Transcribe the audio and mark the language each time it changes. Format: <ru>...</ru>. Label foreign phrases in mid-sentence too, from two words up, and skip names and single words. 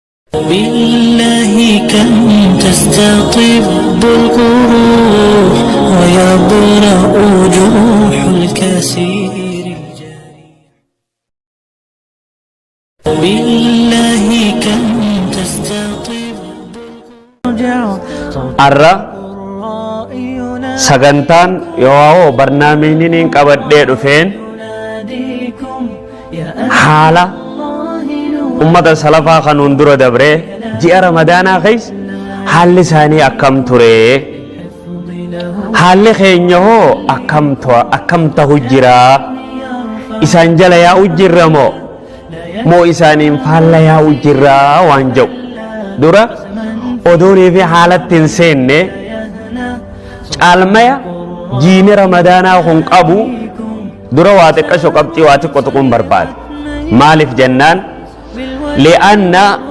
<ar>بالله كم تستطب القروح ويبرأ جروح الكسير بالله كم تستطب</ar> <om>الرّ sagantaan yoo barnaamijni qabadhee dhufeen haala ummata salafaa kanuun dura dabree ji'a ramadaanaa keessa haalli isaanii akkam ture haalli keenya hoo akkam ta'u jira isaan jala yaa'u jirra moo isaaniin faalla yaa'u jirra waan jedhu dura odoonii fi haalatti hin seenne caalmaya jiini ramadaanaa kun qabu dura waa xiqqasho qabxii waa xiqqo tuquun barbaade maaliif jennaan li'anna</om>